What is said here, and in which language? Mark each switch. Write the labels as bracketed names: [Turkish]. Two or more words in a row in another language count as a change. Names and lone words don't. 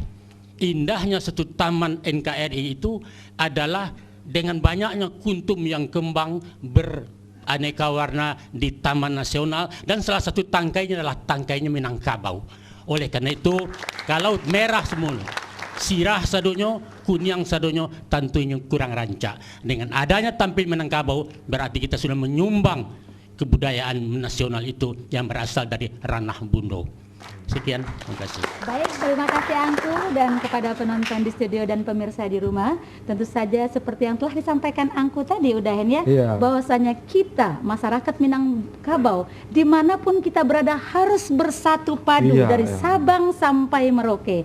[Indonesian] Indahnya satu taman NKRI itu adalah dengan banyaknya kuntum yang kembang beraneka warna di Taman Nasional, dan salah satu tangkainya adalah tangkainya Minangkabau. Oleh karena itu, kalau merah semua, [Minangkabau] sirah sadonyo, kunyang sadonyo, [Indonesian] tentunya kurang [Minangkabau] rancak. [Indonesian] Dengan adanya tampil Minangkabau, berarti kita sudah menyumbang kebudayaan nasional itu yang berasal dari ranah Bundo. Sekian, terima kasih. Baik, terima kasih Angku dan kepada penonton di studio dan pemirsa di rumah. Tentu saja seperti yang telah disampaikan Angku tadi Udahen ya, bahwasanya kita masyarakat Minangkabau dimanapun kita berada harus bersatu padu dari Sabang sampai Merauke.